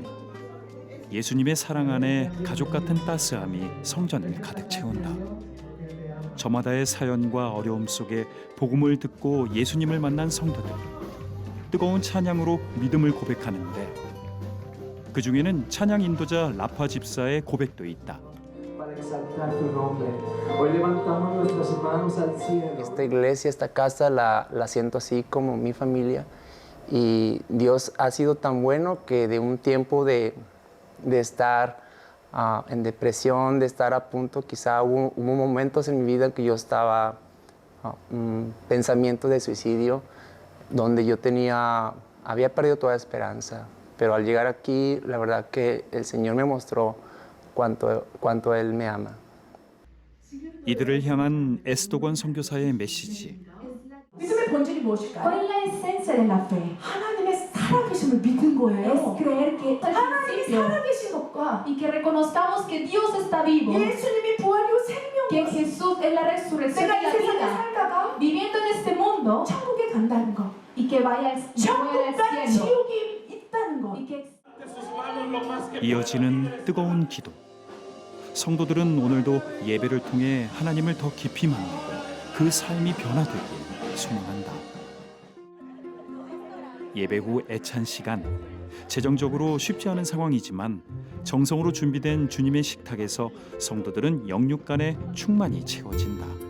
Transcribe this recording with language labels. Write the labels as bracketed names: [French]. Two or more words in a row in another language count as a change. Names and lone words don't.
[Korean] 예수님의 사랑 안에 가족 같은 따스함이 성전을 가득 채운다. 저마다의 사연과 어려움 속에 복음을 듣고 예수님을 만난 성도들. 뜨거운 찬양으로 믿음을 고백하는데 그 중에는 찬양 인도자 라파 집사의 고백도 있다. [Spanish] Esta iglesia, esta casa la siento así como mi familia y Dios ha sido tan bueno que de un tiempo de estar en depresión, de estar a punto, quizá hubo momentos en mi vida que yo estaba pensamiento de suicidio, donde yo había perdido toda esperanza, pero al llegar aquí, la verdad que el Señor me mostró cuánto Él me ama. [Korean] 이들을 향한 에스더권 선교사의 메시지. 믿음의 본질이 무엇일까요? 하나님의 살아계심을 믿는 거예요. 하나님이 살아계신 것과 것과 [Spanish] y que reconozcamos que Dios está vivo. [Korean] 예수님이 부활이고 생명이고 [Spanish] Que Jesús es la resurrección y [Korean] 내가 이 [Spanish] la [Korean] 세상에 [Spanish] vida. [Korean] 살다가 [Spanish] Viviendo en este mundo [Korean] 천국에 간다는 거. [Spanish] y que vaya al [Korean] 천국과 [Spanish] cielo. [Korean] 지옥이 있다는 거. [Spanish] Y que [Korean] 이어지는 뜨거운 기도. 성도들은 오늘도 예배를 통해 하나님을 더 깊이 만나고 그 삶이 변화되길 소망한다. 예배 후 애찬 시간. 재정적으로 쉽지 않은 상황이지만 정성으로 준비된 주님의 식탁에서 성도들은 영육간에 충만히 채워진다.